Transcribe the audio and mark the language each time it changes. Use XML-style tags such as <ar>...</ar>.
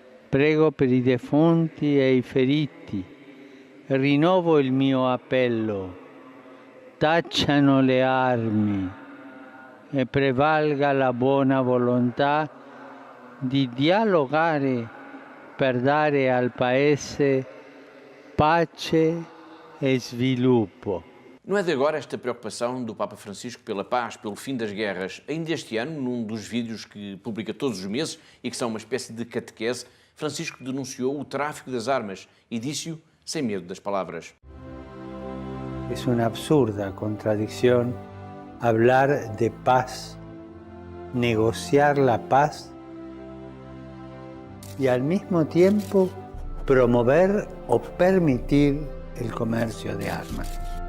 <it>Prego per i defunti e i feriti. Rinnovo il mio appello. Tacciano le armi e prevalga la buona volontà di dialogare per dare al Paese pace e sviluppo.</it> <pt>Não é de agora esta preocupação do Papa Francisco pela paz, pelo fim das guerras. Ainda este ano, num dos vídeos que publica todos os meses e que são uma espécie de catequese, Francisco denunciou o tráfico das armas e disse-o sem medo das palavras.</pt> <es>Es una absurda contradicción hablar de paz, negociar la paz y al mismo tiempo promover o permitir el comercio de armas.</es>